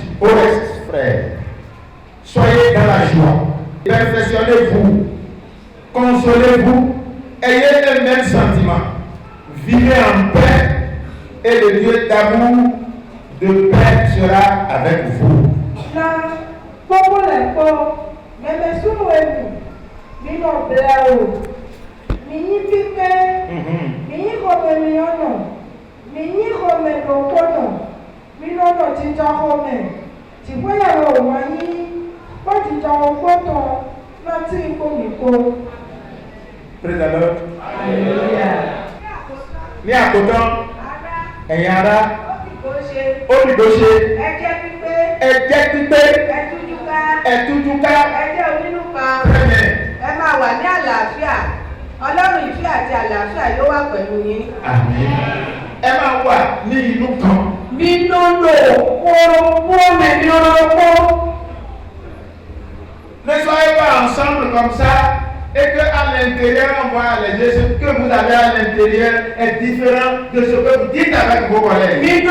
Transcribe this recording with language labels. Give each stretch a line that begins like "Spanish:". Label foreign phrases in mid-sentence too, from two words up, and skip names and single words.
French: Au reste, frères, soyez dans la joie, perfectionnez-vous, consolez-vous, ayez le même sentiment, vivez en paix, et le Dieu d'amour, de paix sera avec vous.
English: Praise the Lord.
Yoruba: Ní àkótán, ẹ̀yin ará, ó ní bó ṣe, ẹ̀jẹ̀ pípé, ẹ̀tújúká, ẹ máa wà ní àlàáfíà. Ọlọ́run ìfẹ́ àti àlàáfíà yóò wà pẹ̀lú yín. Àmín. Ẹ máa wà ní inú kan.
French: Ne soyez pas ensemble comme ça et que à l'intérieur on voit les ce que vous avez à l'intérieur est différent de ce que vous dites avec vos collègues.